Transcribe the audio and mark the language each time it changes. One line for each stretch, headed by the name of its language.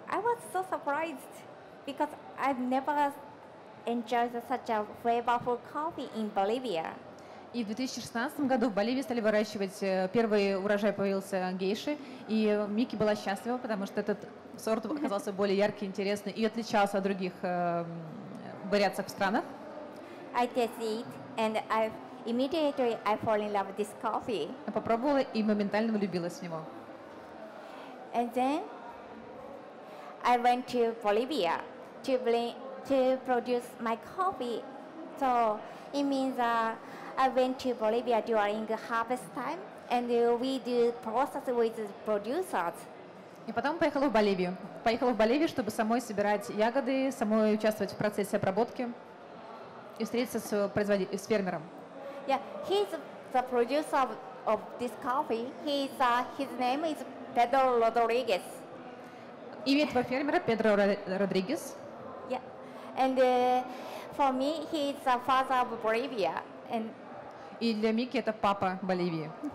English: I was so surprised because I've never enjoyed such a flavorful coffee in Bolivia.
Russian: И в 2016 году в Боливии стали выращивать, первый урожай появился гейши, и Мики была счастлива, потому что этот сорт оказался более яркий, интересный и отличался от других вариаций в странах.
English: I tasted it, and immediately I fall in love with this coffee.
Russian: Я попробовала и моментально влюбилась в него.
English: And then I went to Bolivia to produce my coffee. So it means I went to Bolivia during harvest time, and we do process with the producers.
Russian: И потом поехала в Боливию. Поехала в Боливию, чтобы самой собирать ягоды, самой участвовать в процессе обработки и встретиться с фермером.
English: Yeah, he's the producer of this coffee. His name is Pedro Rodriguez.
Russian: Имя этого фермера Педро Родригес.
English: Yeah, and for me, he's the father of Bolivia, and
Russian: И для Мики это папа Боливии.